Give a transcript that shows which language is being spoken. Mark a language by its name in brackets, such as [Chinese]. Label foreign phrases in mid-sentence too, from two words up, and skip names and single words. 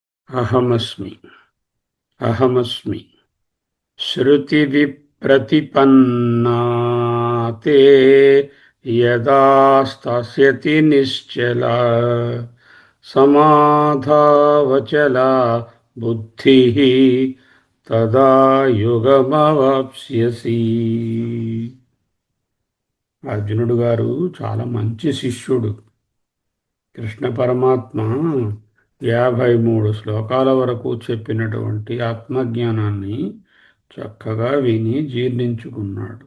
[Sanskrit] అహమస్మి అహమస్మి श्रुतिविप्रतिपन्ना ते यदा स्थास्यति निश्चला समाधावचला बुद्धिः तदा యుగమవాప్స్యసి. [Telugu] అర్జునుడు గారు చాలా మంచి శిష్యుడు. కృష్ణ పరమాత్మ 53 శ్లోకాల వరకు చెప్పినటువంటి ఆత్మజ్ఞానాన్ని చక్కగా విని జీర్ణించుకున్నాడు.